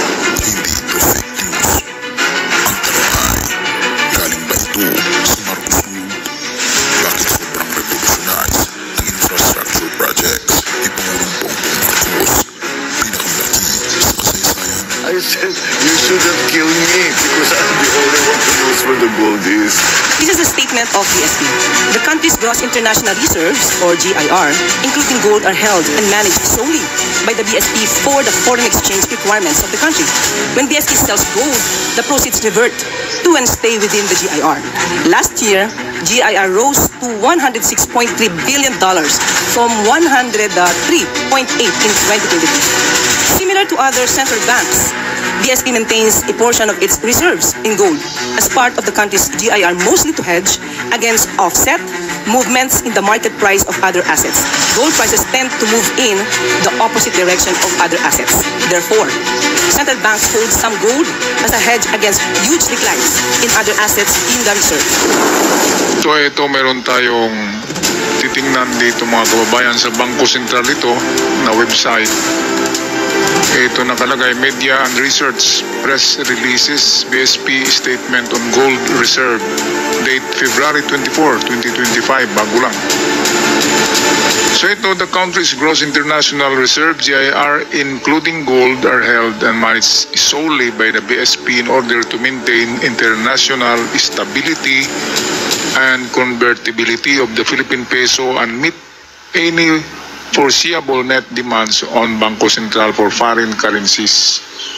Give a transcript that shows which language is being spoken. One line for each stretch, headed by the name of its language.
Filipino: Hindi ito fake news. Ang tanong ay, galing ba ito sa Marcos rule? Bakit sobrang revolutionize ang infrastructure projects ni Pangulong Bongbong Marcos? Pinakamlaki sa kasaysayan.
English: I said, you shouldn't kill me because I'm the only one who knows where the gold is. This is a statement of BSP. The country's gross international reserves, or GIR, including gold, are held and managed solely by the BSP for the foreign exchange requirements of the country. When BSP sells gold, the proceeds revert to and stay within the GIR. Last year, GIR rose to $106.3 billion from $103.8 in 2023. Similar to other central banks, BSP maintains a portion of its reserves in gold as part of the country's GIR, mostly to hedge against offset movements in the market price of other assets. Gold prices tend to move in the opposite direction of other assets. Therefore, central banks hold some gold as a hedge against huge declines in other assets in the reserve.
Filipino: So ito meron tayong titingnan dito mga kababayan sa Bangko Sentral ito na website. Ito nakalagay,
English: Media and Research Press Releases BSP Statement on Gold Reserve, date February 24, 2025,
Filipino: bago lang. So ito,
English: the country's gross international reserve, GIR, including gold, are held and managed solely by the BSP in order to maintain international stability and convertibility of the Philippine peso and meet any foreseeable net demands on Bangko Sentral for foreign currencies.